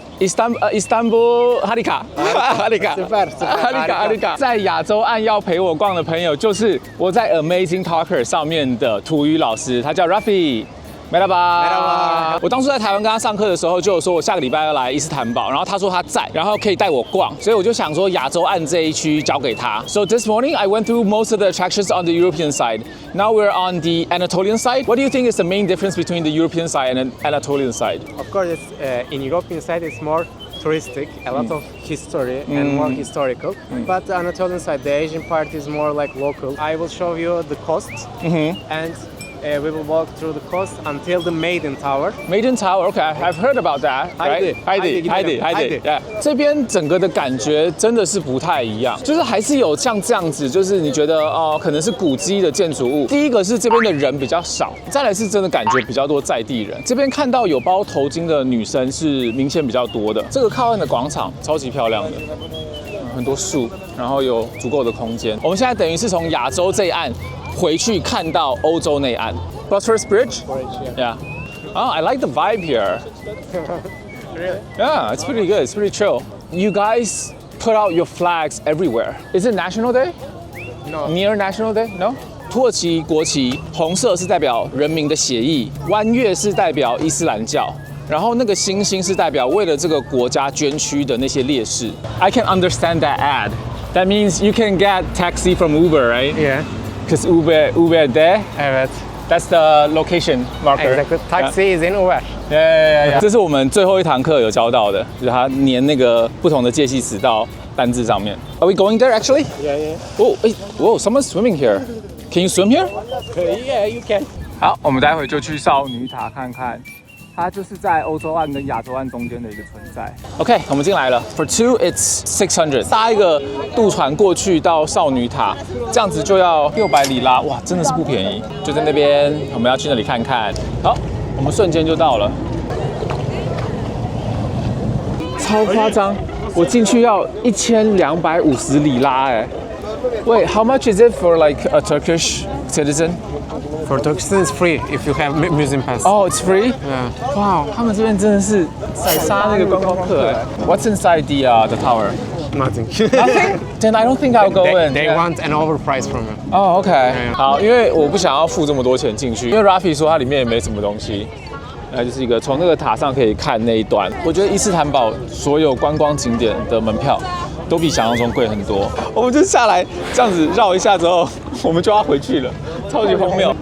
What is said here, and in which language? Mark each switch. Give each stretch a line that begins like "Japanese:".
Chinese: Istanbul Harika， Harika，在亚洲岸要陪我逛的朋友，就是我在 Amazing Talker 上面的土语老师，他叫 Rafi。 Merhaba， 我当初在台湾跟他上课的时候，就有说我下个礼拜要来伊斯坦堡，然后他说他在，然后可以带我逛，所以我就想说亚洲岸这一区交给他。
English: So this morning I went through most of the attractions on the European side. Now we're on the Anatolian side. What do you think is the main difference between the European side and the Anatolian side? Of course, in European side it's more touristic, a lot of history and more historical. But the Anatolian side, the Asian part is more like local. I will show you the coast and we will walk through the coast until the Maiden Tower. Maiden Tower, okay, I've heard about that. Heidi. Yeah.
Chinese: 这边整个的感觉真的是不太一样，就是还是有像这样子，就是你觉得可能是古迹的建筑物。第一个是这边的人比较少，再来是真的感觉比较多在地人。这边看到有包头巾的女生是明显比较多的。这个靠岸的广场超级漂亮的，很多树，然后有足够的空间。我们现在等于是从亚洲这一岸回去看到欧洲内岸 Bosphorus Bridge?
English: Yeah. Oh, I like the vibe here. Really? Yeah, it's pretty good. It's pretty chill. You guys put out your flags everywhere. Is it National Day? No. Near National Day? No?
Chinese: 土耳其国旗红色是代表人民的血裔，弯月是代表伊斯兰教。然后那个星星是代表为了这个国家捐躯的那些烈士。
English: I can understand that ad. That means you can get taxi from Uber, right? Yeah. Because Uber there,
Turkish: Evet.
English: that's the location marker. Exactly. Taxi is in Uber. Yeah. 这是我们最后一堂课有教到的，就是它粘那个不同的介系词到单字上面。 Are we going there actually? Yeah. Oh, whoa, someone's swimming here. Can you swim here? Yeah, you can.
Chinese: 好，我们待会就去少女塔看看。它就是在欧洲岸跟亚洲岸中间的一个存在。 OK， 我们进来了。
English: For two, it's 600。
Chinese: 搭一个渡船过去到少女塔，这样子就要600里拉，哇，真的是不便宜。就在那边，我们要去那里看看。好，我们瞬间就到了，超夸张！我进去要1250里拉哎。
English: Wait, how much is it for like a Turkish citizen? For Turkish it's free if you have museum pass. Oh, it's free? Yeah.
Chinese: Wow, 他们这边真的是宰杀那个观光客哎。
English: What's inside the tower? Nothing. Nothing? Then I don't think I'll go in. They want an overprice from you. Oh, OK. Yeah.
Chinese: 好，因为我不想要付这么多钱进去，因为 Rafi 说它里面也没什么东西。就是一个从那个塔上可以看那一段。我觉得伊斯坦堡所有观光景点的门票都比想象中贵很多。我们就下来这样子绕一下之后，我们就要回去了，超级荒谬。